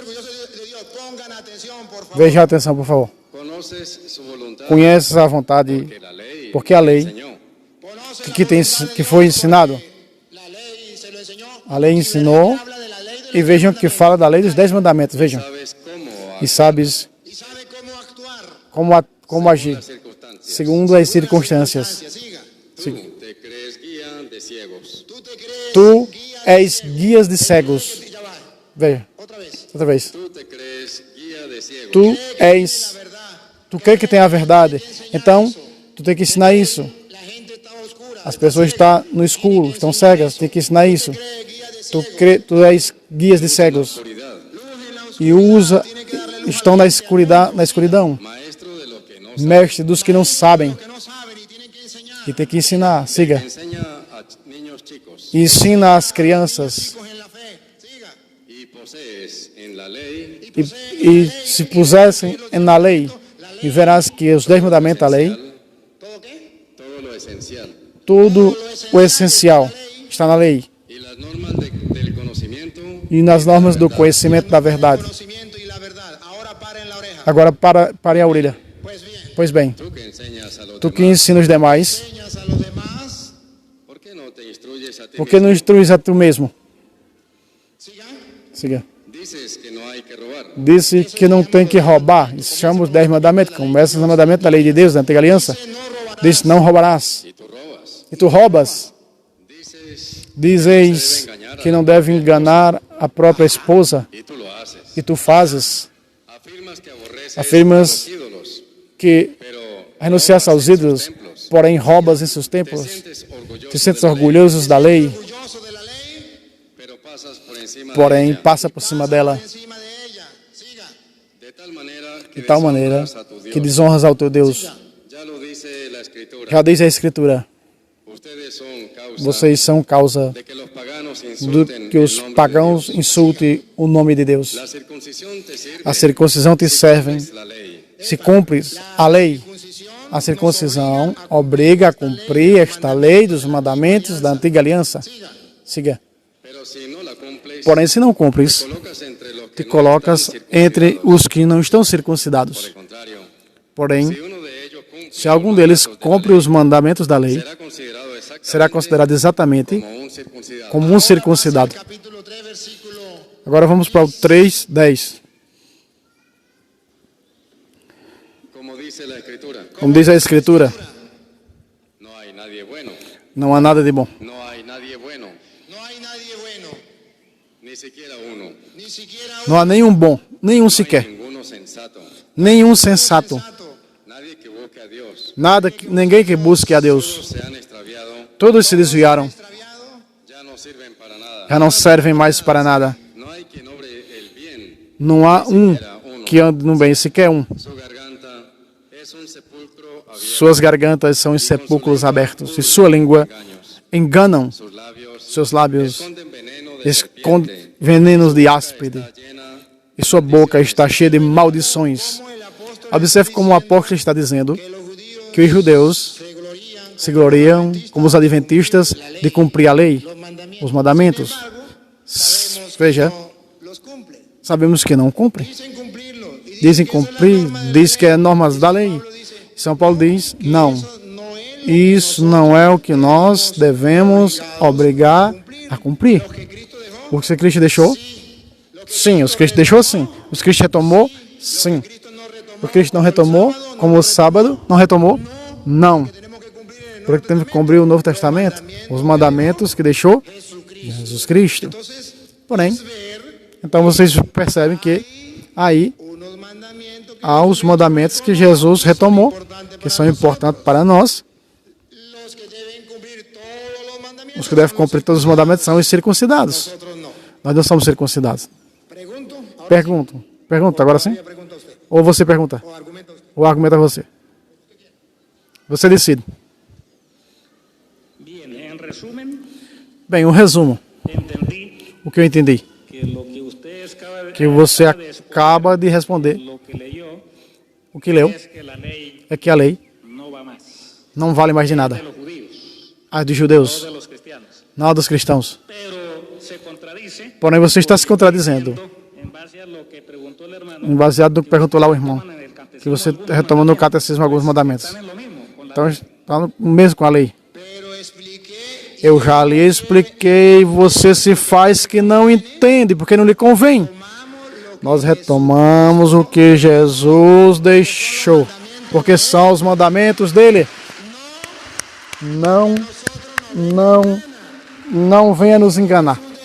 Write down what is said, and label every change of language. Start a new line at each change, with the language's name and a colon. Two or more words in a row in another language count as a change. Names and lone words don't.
Portuguese: Veja a atenção, por favor. Conheces a vontade, porque a lei que foi ensinado, a lei ensinou, e vejam que fala da lei dos 10 mandamentos. Vejam. e sabes
Spanish: y sabe cómo actuar
Portuguese: como agir,
Spanish: las circunstancias.
Portuguese: segundo as circunstâncias. Siga.
Spanish: Tú te crees guía de ciegos. Tú te crees Tu guía
Portuguese: és guias de cegos.
Spanish: ya va.
Portuguese: Veja,
Spanish: Otra vez.
Portuguese: outra vez.
Spanish: Tú te crees guía de ciegos. Tu La
Portuguese: és,
Spanish: verdad.
Portuguese: tu crê que tem a verdade, então tu tem que ensinar isso.
Spanish: La gente está oscura.
Portuguese: As pessoas estão no escuro, estão cegas, tem que ensinar isso.
Spanish: Cree guía de
Portuguese: Tu és guias de cegos
Spanish: Oscuridad,
Portuguese: e estão na escuridão,
Spanish: maestro de lo que no
Portuguese: mestre dos que não sabem,
Spanish: que no saben y tienen que enseñar.
Portuguese: e tem que ensinar. Siga.
Spanish: enseña a niños chicos
Portuguese: Ensina as crianças
Spanish: Cogen la fe. Siga. y posees en la ley
Portuguese: e se pusessem na lei e verás que os 10 mandamentos da lei,
Spanish: ¿Todo qué? todo lo esencial
Portuguese: tudo o essencial está na lei
Spanish: y las normas del conocimiento
Portuguese: e nas normas do conhecimento da verdade.
Spanish: Conocimiento y la verdad. Ahora paren la oreja.
Portuguese: Agora pare a orelha.
Spanish: Pues bien.
Portuguese: Pois bem,
Spanish: tú que enseñas a los
Portuguese: tu que
Spanish: demás,
Portuguese: ensina os demais,
Spanish: Enseñas a los demás. ¿por qué no te instruyes a ti
Portuguese: por que não instruís a tu mesmo? Siga. Siga.
Spanish: dices que no hay que robar
Portuguese: Disse que não tem que roubar. Isso chama os 10 mandamentos. Começa os mandamentos da lei de Deus, da antiga aliança. Diz, não roubarás.
Spanish: y tú robas
Portuguese: E tu roubas.
Spanish: dices
Portuguese: Dizes que não deve enganar a própria esposa.
Spanish: y tú lo haces
Portuguese: E tu fazes.
Spanish: afirmas que aborreces
Portuguese: Afirmas
Spanish: a los ídolos
Portuguese: que
Spanish: pero
Portuguese: renunciaste aos ídolos, porém roubas em seus templos.
Spanish: sientes orgulloso
Portuguese: Te sentes
Spanish: de la ley,
Portuguese: orgulhoso da lei,
Spanish: Orgulloso de la ley. pero pasas por encima de
Portuguese: porém
Spanish: ella,
Portuguese: passa por cima dela.
Spanish: Encima de ella. Siga. de tal manera que
Portuguese: De tal maneira
Spanish: deshonras a tu Dios.
Portuguese: que desonras ao teu Deus.
Spanish: Ya lo dice la escritura.
Portuguese: Já diz a Escritura,
Spanish: Ustedes son causa
Portuguese: vocês são causa
Spanish: de que los paganos
Portuguese: do
Spanish: insulten
Portuguese: que
Spanish: el
Portuguese: os
Spanish: nombre de
Portuguese: pagãos
Spanish: Dios.
Portuguese: insultem o nome de Deus.
Spanish: La circuncisión te sirve
Portuguese: A circuncisão te serve
Spanish: la lei.
Portuguese: se cumpres a lei. A circuncisão obriga a cumprir esta lei dos mandamentos da antiga aliança. Siga.
Spanish: Pero si no la cumples,
Portuguese: Porém, se não cumpres,
Spanish: colocas entre los
Portuguese: te
Spanish: que no
Portuguese: colocas
Spanish: están
Portuguese: entre
Spanish: circuncidados.
Portuguese: os que não estão
Spanish: Por
Portuguese: circuncidados.
Spanish: el contrario,
Portuguese: Porém,
Spanish: si uno de ellos cumple
Portuguese: se algum deles cumpre os mandamentos da lei, será considerado exatamente como um circuncidado. Capítulo 3, versículo. Agora vamos para o 3:10.
Spanish: Como dice la escritura,
Portuguese: Como diz a Escritura,
Spanish: no hay nadie bueno,
Portuguese: não há nada de bom.
Spanish: no hay nadie bueno, No hay nadie bueno. ni siquiera uno, Ni siquiera
Portuguese: Não há nenhum bom, nenhum
Spanish: no hay
Portuguese: sequer,
Spanish: ninguno sensato,
Portuguese: nenhum sensato. sensato.
Spanish: nadie que busque a Dios.
Portuguese: Ninguém que busque a Deus.
Spanish: Todos se han extraviado,
Portuguese: Todos se desviaram,
Spanish: Extraviado. ya no sirven para nada.
Portuguese: já não servem mais para nada.
Spanish: No hay quien obre el bien.
Portuguese: Não há que ande no bem, sequer um.
Spanish: Su garganta es un sepulcro abierto.
Portuguese: Suas gargantas são em sepulcros abertos e sua língua
Spanish: Engaños.
Portuguese: enganam.
Spanish: Sus labios
Portuguese: Seus lábios
Spanish: esconden veneno de
Portuguese: escondem
Spanish: serpiente.
Portuguese: venenos de áspide
Spanish: Está llena
Portuguese: e sua boca está cheia de maldições.
Spanish: Como el apóstol
Portuguese: Observe como o apóstolo está dizendo
Spanish: que los judíos
Portuguese: que os judeus
Spanish: se glorían
Portuguese: se gloriam, como os adventistas, de cumprir a lei,
Spanish: los mandamientos.
Portuguese: os mandamentos.
Spanish: Sin embargo, sabemos que
Portuguese: Veja,
Spanish: no los cumplen.
Portuguese: sabemos que não cumprem.
Spanish: Dicen cumplirlo. Y
Portuguese: Dizem
Spanish: que eso es la
Portuguese: cumprir,
Spanish: norma de
Portuguese: diz
Spanish: la
Portuguese: que é
Spanish: ley.
Portuguese: normas da lei.
Spanish: Pablo dice,
Portuguese: São Paulo diz, não. eso no es lo Isso não é o que nós devemos obrigar a cumprir. que Cristo dejó. O que Cristo deixou? Sim, os Cristo deixou sim. Os Cristo retomou? Sim. Cristo no retomó. O Cristo não retomou, como o sábado não retomou? Não.
Spanish: Tenemos que cumplir en el
Portuguese: Porque temos que cumprir o Novo Testamento, os mandamentos que deixou
Spanish: Jesucristo.
Portuguese: Jesus Cristo.
Spanish: Entonces,
Portuguese: Porém,
Spanish: ver
Portuguese: então vocês percebem que aí
Spanish: unos mandamientos que
Portuguese: há os mandamentos que Jesus retomou, que são importantes para nós.
Spanish: los que deben cumplir todos los mandamientos.
Portuguese: Os que devem cumprir todos os mandamentos são os circuncidados.
Spanish: Nosotros no.
Portuguese: Nós não somos circuncidados.
Spanish: Pregunto. Ahora
Portuguese: Pergunta, agora sim?
Spanish: ya pregunta usted.
Portuguese: Ou você pergunta?
Spanish: O argumenta usted.
Portuguese: Ou argumenta você? Você decide.
Spanish: Bien, en resumen,
Portuguese: Bem, um resumo.
Spanish: entendí
Portuguese: O que eu entendi?
Spanish: que lo que usted
Portuguese: Que você acaba de responder.
Spanish: lo que leyó
Portuguese: O que leu
Spanish: es que la ley
Portuguese: é que a lei
Spanish: no va más
Portuguese: não vale mais de nada.
Spanish: de los judíos,
Portuguese: A dos
Spanish: no
Portuguese: judeus,
Spanish: de los cristianos.
Portuguese: não a dos cristãos.
Spanish: Pero se contradice
Portuguese: Porém, você está se contradizendo.
Spanish: en base a lo que preguntó el hermano.
Portuguese: Baseado no que perguntou lá o irmão.
Spanish: En el catecismo,
Portuguese: Que você
Spanish: algunos
Portuguese: retoma no
Spanish: mandamientos
Portuguese: catecismo alguns mandamentos.
Spanish: están en lo mismo, con la
Portuguese: Então, está no mesmo com a lei.
Spanish: Pero expliqué.
Portuguese: Eu já lhe expliquei, você se faz que não entende, porque não lhe convém.
Spanish: Tomamos lo
Portuguese: Nós retomamos o que Jesus deixou, porque são os mandamentos dele. Não venha nos enganar.